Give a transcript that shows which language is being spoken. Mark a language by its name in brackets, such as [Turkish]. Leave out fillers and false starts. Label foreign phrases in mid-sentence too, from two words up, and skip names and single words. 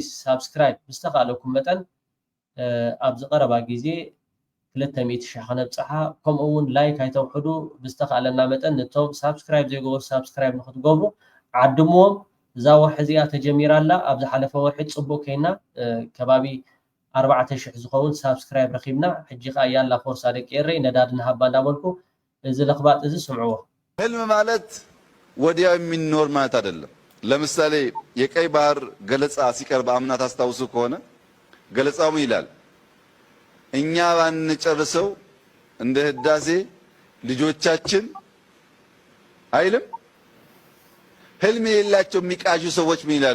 [Tigrinya] ሳብስክራይብ ብዝተኻለኩም መጠን ኣብ ዝቐረባ ግዜ 200,000 ከነብፅሓ ከምኡ እውን ላይክ ኣይተውሕዱ ብዝተኻለና መጠን ነቶም ሳብስክራይብ ዘይገበሩ ሳብስክራይብ ንኽትገብሩ ዓድምዎም እዛ ወርሒ እዚኣ ተጀሚራላ ኣብ ዝሓለፈ ወርሒ ጽቡቅ ከይና ከባቢ 4000 ዝኸውን ሳብስክራይብ ረኺብና ሕጂ ኸ ያላ ፎርሳ ደቂሬ ነዳድና ሃባ እንዳበልኩ እዚ ለኽባጥ እዚ ስምዕዎ [Amharic] ህልም ማለት ወዲያው የሚኖር ማለት አይደለም። ለምሳሌ የቀይ ባህር ገለጻ ሲቀርብ አምና ታስታውሱ ከሆነ ገለጻው ይላል እኛ ባንጨርሰው እንደ ህዳሴ ልጆቻችን አይልም። ህልም የሌላቸው የሚቃዡ ሰዎች ምን ይላሉ?